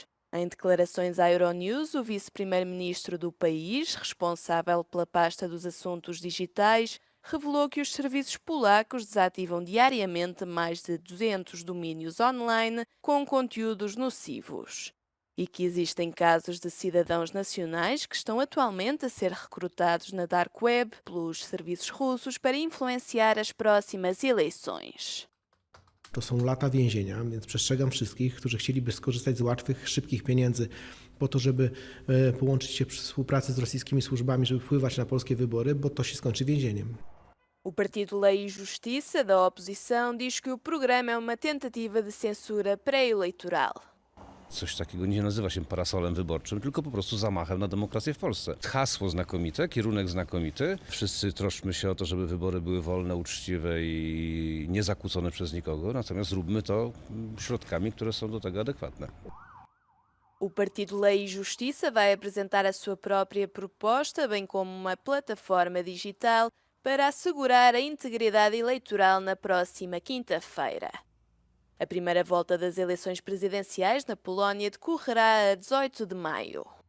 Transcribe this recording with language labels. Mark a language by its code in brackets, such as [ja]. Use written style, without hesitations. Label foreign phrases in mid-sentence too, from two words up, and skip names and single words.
[pt] Em declarações à Euronews, o vice-primeiro-ministro do país, responsável pela pasta dos assuntos digitais, revelou que os serviços polacos desativam diariamente mais de 200 domínios online com conteúdos nocivos. E que existem casos de cidadãos nacionais que estão atualmente a ser recrutados na [en] Dark Web [pt] pelos serviços russos para influenciar as próximas eleições. [pl] To są lata więzienia, więc przestrzegam wszystkich, którzy chcieliby skorzystać z łatwych, szybkich pieniędzy po to, żeby połączyć się przy współpracy z rosyjskimi służbami, żeby wpływać na polskie wybory, bo to się skończy więzieniem. [pt] O Partido Lei e Justiça da oposição diz que o programa é uma tentativa de censura pré-eleitoral. [pl] Coś takiego nie nazywa się parasolem wyborczym, tylko po prostu zamachem na demokrację w Polsce. Hasło znakomite, kierunek znakomity. Wszyscy troszczmy się o to, żeby wybory były wolne, uczciwe i niezakłócone przez nikogo, natomiast zróbmy to środkami, które są do tego adekwatne. [pt] O Partido Lei e Justiça vai apresentar a sua própria proposta, bem como uma plataforma digital para assegurar a integridade eleitoral na próxima quinta-feira. A primeira volta das eleições presidenciais na Polónia decorrerá a 18 de maio.